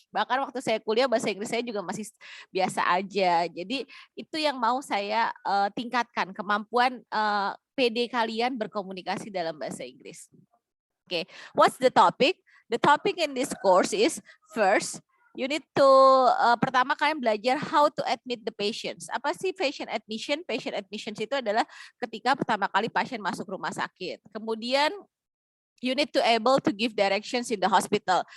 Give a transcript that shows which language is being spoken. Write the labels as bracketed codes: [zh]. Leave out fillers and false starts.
[id] Bahkan waktu saya kuliah bahasa Inggris saya juga masih biasa aja. Jadi itu yang mau saya tingkatkan kemampuan PD kalian berkomunikasi dalam bahasa Inggris. [en] Okay, what's the topic? The topic in this course is first, you need to [id] pertama kalian belajar [en] how to admit the patients. [id] Apa sih patient admission? Patient admissions itu adalah ketika pertama kali pasien masuk rumah sakit. [en] Kemudian you need to able to give directions in the hospital.